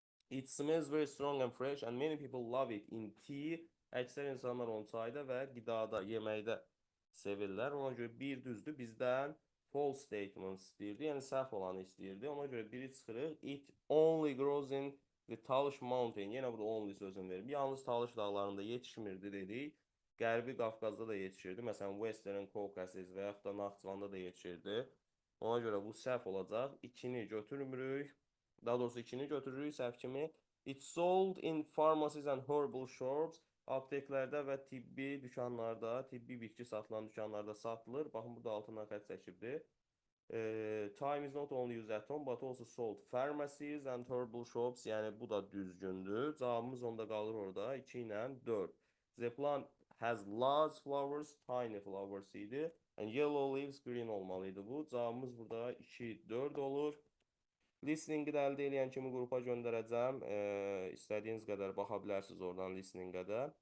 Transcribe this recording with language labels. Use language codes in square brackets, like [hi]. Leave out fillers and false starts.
[en] It smells very strong and fresh and many people love it in tea. [az] Əksər insanlar onu çayda və qidada, yeməkdə sevirlər. Ona görə bir düzdür. Bizdən false statement istəyirdi. Yəni səhv olanı istəyirdi. Ona görə biri çıxırıq. [en] It only grows in the Talış Mountain. [az] Yenə burada only sözünü verib. Yalnız Talış dağlarında yetişmirdi dedik. Qərbi Qafqazda da yetişirdi. Məsələn, Western Caucasus və yaxud da Naxçıvanda da yetişirdi. Ona görə bu səhv olacaq. 2-ni götürmürük. Daha doğrusu 2-ni götürürük səhv kimi. [en] It's sold in pharmacies and herbal shops. [az] Apteklərdə və tibbi dükanlarda, tibbi bitki satılan dükanlarda satılır. Baxın, burada altından xətt çəkibdir. [en] Time is not only used at home, but also sold pharmacies and herbal shops. [az] Yəni bu da düzgündür. Cavabımız onda qalır orada. 2 ilə 4. [en] The plant has large flowers, tiny flowers idi. And yellow leaves, green olmalıydı bu. [az] Cavabımız burada 2-4 olur. Listeningi də əldə edən kimi qrupa göndərəcəm. İstədiyiniz qədər baxa bilərsiniz oradan listeningə də.